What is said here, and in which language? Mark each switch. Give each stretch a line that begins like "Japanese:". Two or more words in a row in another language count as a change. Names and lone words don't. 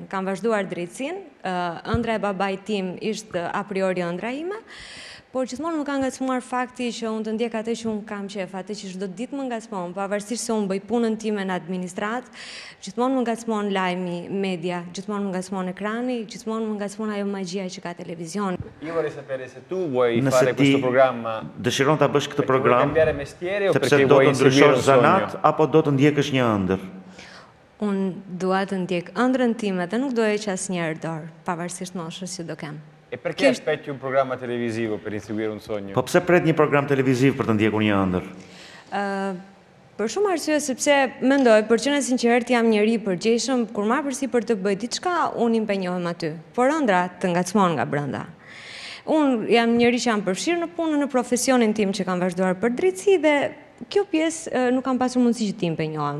Albanian: Kam vazhduar drejtsin, ëndra e babait tim ishte
Latin: a priori
Albanian: ëndra ime, por gjithmonë më ka ngacmuar fakti që unë të ndjek atë që unë kam qef, atë që çdo ditë më ngacmon, pavarësisht se unë bëj punën time në administrat, gjithmonë më ngacmon lajmi, media, gjithmonë më ngacmon ekrani, gjithmonë më ngacmon ajo magjia që ka televizion.
Italian: Io vorrei sapere se tu vuoi fare questo programma.
Albanian: Dëshiron ta bësh këtë program sepse do të ndryshosh zanat apo do të ndjekësh një ëndër? Unë dua të ndjek ëndrën time dhe nuk do e që asnjëherë dorë, pavarësisht moshës që do kem.
Italian: E perché aspetti un programma televisivo per inseguire un sogno?
Albanian: Po pse pret një program televiziv për të ndjekur një ëndër? Për shumë arsye sepse mendoj, për qenë sinqert jam njeri përgjegjshëm, kur marr përsi për të bëj diçka, unë impenjohem aty. Por ëndra të ngacmon nga brenda. Unë jam njeri që jam përfshirë në punën, në profesionin tim që kam vazhduar për drejtësi dhe kjo pjesë nuk kam pasur mundësi që ti impenjohem.